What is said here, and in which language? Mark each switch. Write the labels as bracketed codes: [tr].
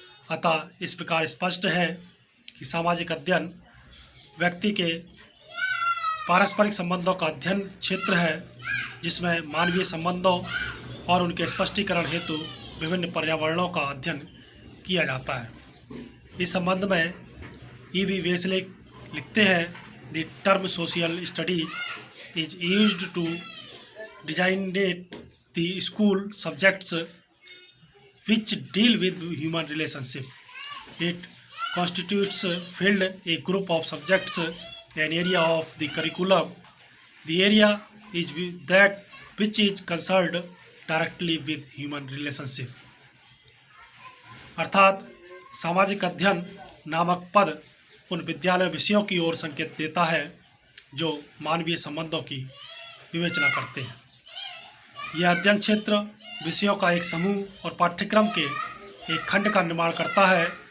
[hi] अतः इस प्रकार स्पष्ट है कि सामाजिक अध्ययन व्यक्ति के पारस्परिक संबंधों का अध्ययन क्षेत्र है, जिसमें मानवीय संबंधों और उनके स्पष्टीकरण हेतु विभिन्न पर्यावरणों का अध्ययन किया जाता है। इस संबंध में [en] E.V. Wesley [hi] लिखते हैं, [en] The term social studies is used to designate the school subjects which deal with human relationship. It constitutes field a group of subjects, an area of the curriculum. The area is that which is concerned directly with human relationship. [hi] अर्थात सामाजिक अध्ययन नामक पद उन विद्यालय विषयों की ओर संकेत देता है जो मानवीय संबंधों की विवेचना करते हैं। यह अध्ययन क्षेत्र विषयों का एक समूह और पाठ्यक्रम के एक खंड का निर्माण करता है।